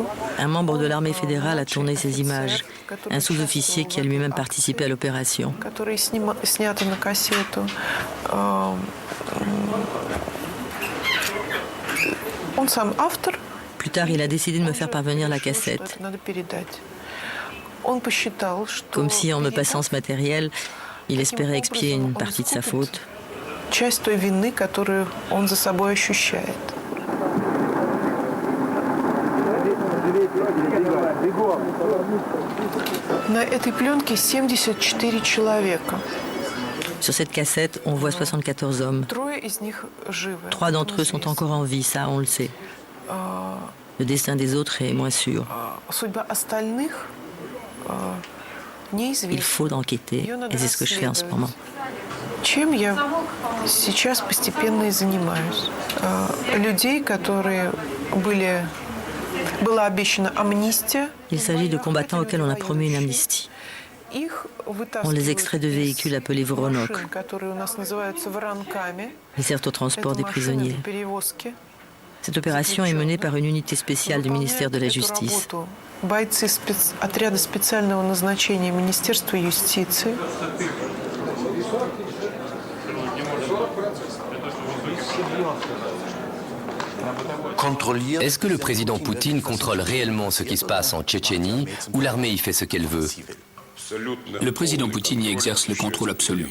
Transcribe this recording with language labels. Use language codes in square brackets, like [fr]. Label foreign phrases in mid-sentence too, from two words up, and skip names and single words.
[fr] Un membre de l'armée fédérale a tourné ces images, un sous-officier qui a lui-même participé à l'opération. [ru] Которые сняты на кассету. Он сам автор. [fr] Plus tard, il a décidé de me faire parvenir la cassette. Comme si, en me passant ce matériel, il espérait expier une partie de sa faute. [ru] Часть той вины, которую он за собой ощущает. На этой пленке 74 человека. [fr] Sur cette cassette, on voit 74 hommes. 3 d'entre eux sont encore en vie, ça, on le sait. Le destin des autres est moins sûr. Il faut enquêter, et c'est ce que je fais en ce moment. [ru] Чем я сейчас постепенно и занимаюсь? Людей, которые была обещана амнистия. [fr] Il s'agit de combattants auxquels on a promis une amnistie. On les extrait de véhicules appelés Voronok. Ils servent au transport des prisonniers. Cette opération est menée par une unité spéciale du ministère de la Justice. [ru] Бойцы отряда специального назначения Министерства юстиции. [fr] Est-ce que le président Poutine contrôle réellement ce qui se passe en Tchétchénie ou l'armée y fait ce qu'elle veut? Le président Poutine y exerce le contrôle absolu.